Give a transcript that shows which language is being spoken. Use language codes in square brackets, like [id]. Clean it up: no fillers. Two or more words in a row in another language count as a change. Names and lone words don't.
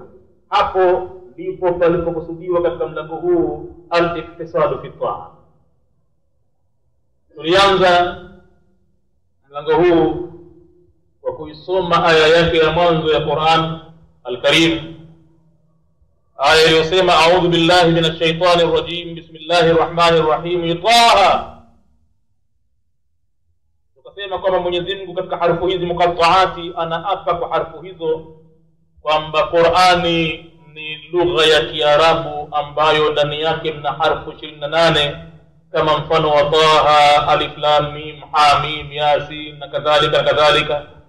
[sw] Hapo ndipo palipokusudiwa katika mlango huu [ar] الاقتصاد في الطاعة. [sw] Tulianza mlango huu kwa kuisoma aya yake ya mwanzo ya Qur'an al-Karim, aya iliyosema [ar] أعوذ بالله من الشيطان الرجيم بسم الله الرحمن الرحيم, [sw] Taha. Tukasema kwamba Mwenyezi Mungu katika harfu hizi muqatta'ati anaapa kwa harfu hizo kwamba Qur'ani ni lugha ya Kiarabu ambayo ndani yake mna harfu 28 kama mfano wa Taha, [ar] ألف لام ميم حا ميم يس [sw] na kadhalika.